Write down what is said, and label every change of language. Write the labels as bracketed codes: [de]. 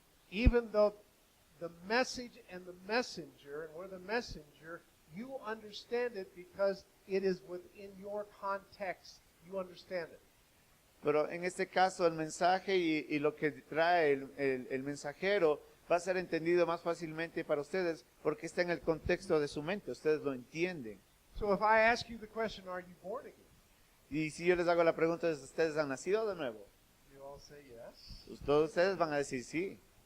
[en] Even though the message and the messenger, and we're the messenger, you understand it because it is within your context. You understand it. [es] Pero en este caso el mensaje y lo que trae el mensajero va a ser entendido más fácilmente para ustedes porque está en el contexto de su mente. Ustedes lo entienden. [en] So if I ask you the question, are you born again? [es] Y si yo les hago la pregunta, ¿ustedes han nacido de nuevo? [en] You all say yes. [es] Todos ustedes van a decir sí.